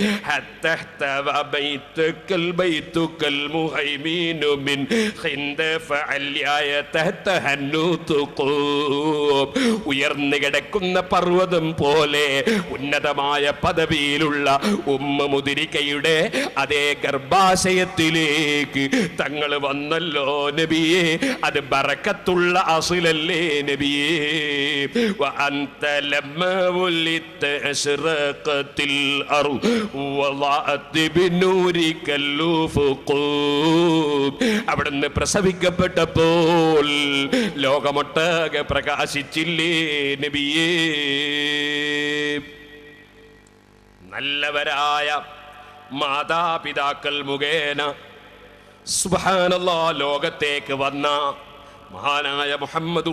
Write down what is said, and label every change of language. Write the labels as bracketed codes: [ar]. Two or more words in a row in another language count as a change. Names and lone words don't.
[ml] ഉയർന്നു കിടക്കുന്ന പർവ്വതം പോലെ ഉന്നതമായ പദവിയിലുള്ള ഉമ്മ മുദിരിക്കയുടെ അതേ ഗർഭാശയത്തിലേക്ക് തങ്ങൾ വന്നല്ലോ നബിയെ. അത് ബറക്കത്തുള്ള അസ്ലല്ലേ നബിയേ. [ar] وأنت لما ولدت أشرقت الأرض وضاءت بنورك الأفق. [ml] അവിടുന്ന് പ്രസവിക്കപ്പെട്ടപ്പോൾ ലോകമൊട്ടാകെ പ്രകാശിച്ചില്ലേ നബിയേ. നല്ലവരായ മാതാപിതാക്കൾ മുഖേന സുബ്ഹാനല്ലാഹ് ലോകത്തേക്ക് വന്ന മഹാനായ മുഹമ്മദുർ